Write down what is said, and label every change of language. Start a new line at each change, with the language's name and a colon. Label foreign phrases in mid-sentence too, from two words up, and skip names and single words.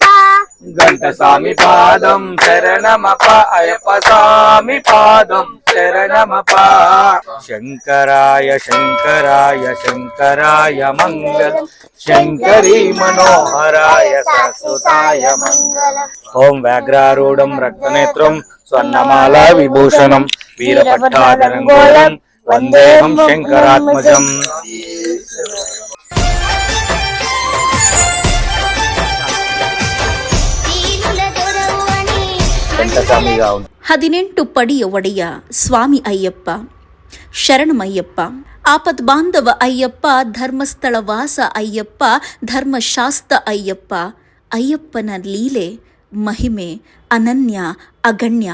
Sanskrit: గంట స్వామి పాదం శరణమప్ప అయ్యప్ప స్వామి పాదం శరణమప్ప శంకరాయ శంకరాయ శంకరాయ మంగళం శంకరీ మనోహరాయ శాశ్వతాయ మంగళం ఓం వ్యాఘ్రారూఢం రక్తనేత్రం స్వర్ణమాల విభూషణం వీరపట్టాధరంగోళం వందేహం శంకరాత్మజం.
Kannada: ಹದಿನೆಂಟು ಪಡಿಯ ಒಡೆಯ ಸ್ವಾಮಿ ಅಯ್ಯಪ್ಪ ಶರಣಮಯ್ಯಪ್ಪ ಆಪದ್ಬಾಂಧವ ಅಯ್ಯಪ್ಪ ಧರ್ಮಸ್ಥಳ ವಾಸ ಅಯ್ಯಪ್ಪ ಧರ್ಮಶಾಸ್ತ್ರ ಅಯ್ಯಪ್ಪ ಅಯ್ಯಪ್ಪನ ಲೀಲೆ ಮಹಿಮೆ ಅನನ್ಯ ಅಗಣ್ಯ.